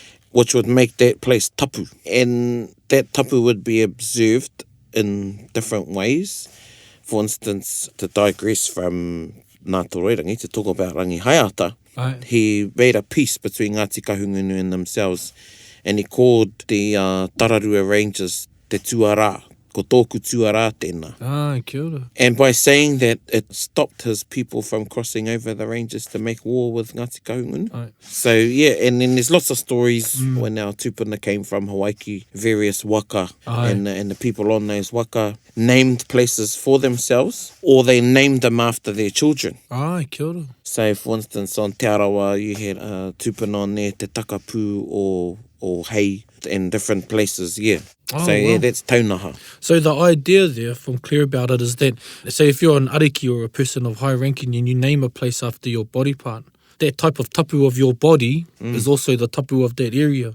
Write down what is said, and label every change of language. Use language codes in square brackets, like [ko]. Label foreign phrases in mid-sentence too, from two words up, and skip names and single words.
[en] which would make that place tapu. And that tapu would be observed in different ways. For instance, to digress from Ngā Tōrairangi, to talk about Rangi Haiata, Right. he made a peace between Ngāti Kahungunu and themselves, and he called the Tararua Rangers [mi] Te Tuarā, ko tōku tuarā tēnā. Kia ora. [en] And by saying that, it stopped his people from crossing over the ranges to make war with Ngāti Kahungunu. Right. So, yeah, and then there's lots of stories when our tupuna came from Hawaii, various waka, Aye. and the people on those waka named places for themselves, or they named them after their children. [mi] Kia ora. [en] So, for instance, on Aotearoa, you had tupuna on there, Te Takapū or Hei, in different places, yeah. Oh, So, yeah, wow. that's taunaha. So the idea there, if I'm clear about it, is that, say if you're an ariki or a person of high ranking and you name a place after your body part, that type of tapu of your body is also the tapu of that area.